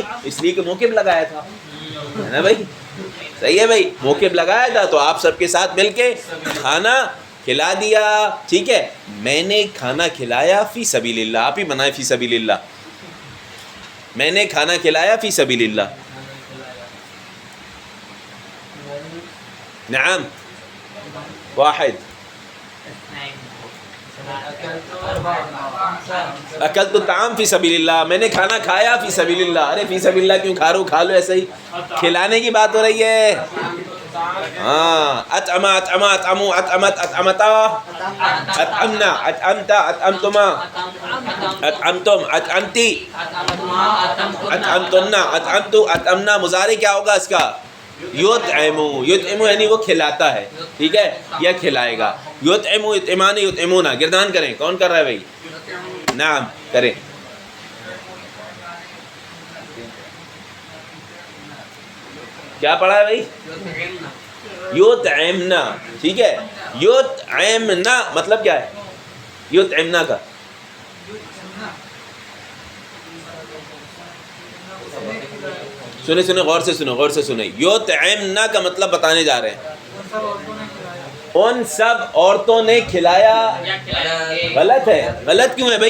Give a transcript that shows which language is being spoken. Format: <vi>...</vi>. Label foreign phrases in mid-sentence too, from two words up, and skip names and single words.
<ur>اس لیے کہ موقف لگایا تھا، ہے نا بھائی؟ صحیح ہے بھائی، موقف لگایا تھا تو آپ سب کے ساتھ مل کے کھانا کھلا دیا، ٹھیک ہے، میں نے کھانا کھلایا</ur> <ar>فی سبیل اللہ،</ar> <ur>آپ ہی بنائے</ur> <ar>فی سبیل اللہ،</ar> <ur>میں نے کھانا کھلایا</ur> <ar>فی سبیل اللہ، نعم، واحد، اکلت الطعام فی سبیل اللہ،</ar> <ur>میں نے کھانا کھایا</ur> <ar>فی سبیل اللہ،</ar> <ur>ارے</ur> <ar>فی سبیل اللہ</ar> <ur>کیوں کھا رہے ہو؟ کھا لو، ایسے ہی کھلانے کی بات ہو رہی ہے، ہاں،</ur> <ar>اطعما، اطعما، اطعمو، اطعمت، اطعمتا، اطعمنا، اطعمتا، اطعمتما، اطعمتم، اطعمتی، اطعمتنا، اطعمتو، اطعمنا،</ar> <ur>مضارع کیا ہوگا اس کا؟</ur> <ar>یطعمو، یطعمو</ar> <ur>یعنی وہ کھلاتا ہے، ٹھیک ہے، یا کھلائے گا،</ur> <ar>یطعمو، یطعمان، یطعمونا،</ar> <ur>گردان کریں، کون کر رہا ہے بھائی؟ نعم کریں، کیا پڑھا ہے بھائی؟ یطعمنا، ٹھیک ہے، یطعمنا مطلب کیا ہے؟ یطعمنا کا سنیں غور سے سنیں، یطعمنا کا مطلب بتانے جا رہے ہیں، ان سب عورتوں نے کھلایا، غلط ہے، غلط کیوں ہے بھائی؟</ur>